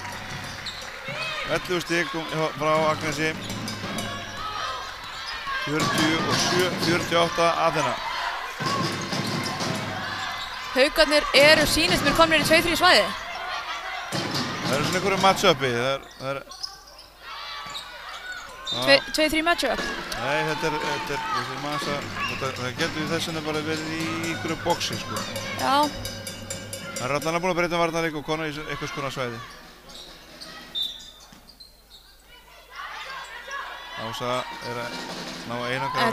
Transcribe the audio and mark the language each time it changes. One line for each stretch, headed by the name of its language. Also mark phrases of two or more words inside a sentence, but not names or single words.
Icelandic: 11 stig frá Agnesi. 47-48 Athena. Haukarnir eru sýnist mér komnir í 2-3 svæði. Það eru svona einhverju match-upi. 2-3 match-up? Nei, þetta getur þess vegna bara verið í einhverju boxi, sko. Já. Það er allan að búin að breyta varnarleik og kona í einhvers konar svæði. Ása er að ná einangra vel.